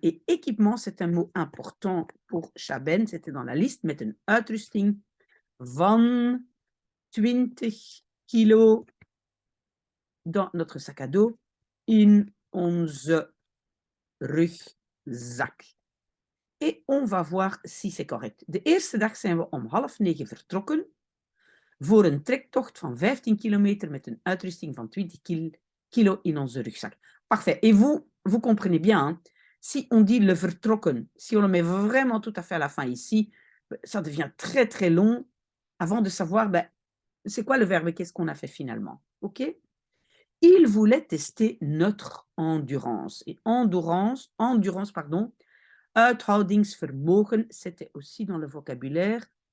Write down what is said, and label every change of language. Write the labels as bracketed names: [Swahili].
[French] Et équipement, c'est un mot important pour Chaben, c'était dans la liste, [Dutch] met een uitrusting van 20 kilo [French] dans notre sac à dos [Dutch] in onze rugzak. [French] Et on va voir si c'est correct. [Dutch] De eerste dag zijn we om 8:30 vertrokken voor een trektocht van 15 kilometer met een uitrusting van 20 kilo in onze rugzak. [French] Parfait. Et vous comprenez bien, hein? Si on dit le vertrokken, si on le met vraiment tout à fait à la fin ici, ça devient très très long avant de savoir c'est quoi le verbe et qu'est-ce qu'on a fait finalement. OK? Il voulait tester notre endurance. Et endurance, pardon, uithoudingsvermogen, c'était aussi dans le vocabulaire.